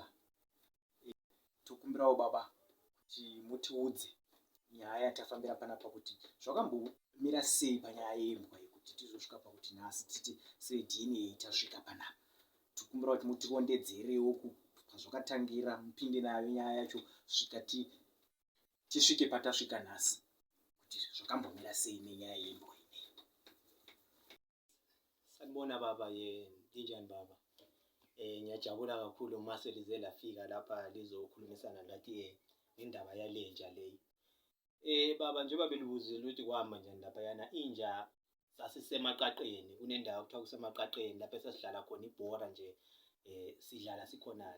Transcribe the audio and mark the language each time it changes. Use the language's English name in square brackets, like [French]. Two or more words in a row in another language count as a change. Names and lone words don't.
[Shona] Tokumbirawo baba kuti mutiudze nyaya yatafambira panapa kuti zvakambomira sei panyaya yembwa yekuti tizosvika pakuti nhasi titi seDNA tasvika panapa. Tokumbira kuti mutirondedzerewo pazvakatangira, mupinde nayo nyaya yacho kusvika tisvike patasvika nhasi, kuti zvakambomira sei nenyaya yembwa ineyi. [North Ndebele] Sanibona baba, ndinjani baba? Ngiyajabula kakhulu mase lize lafika lapha lizokhulumisana lathi ngendaba yalenja leyi. Baba, njengoba belibuzile ukuthi kwahamba njani lapha yana inja sasisemaqaqeni, kunendawo kuthiwa kusemaqaqeni lapha esihlala khona ibhora nje, sidlala sikhonana.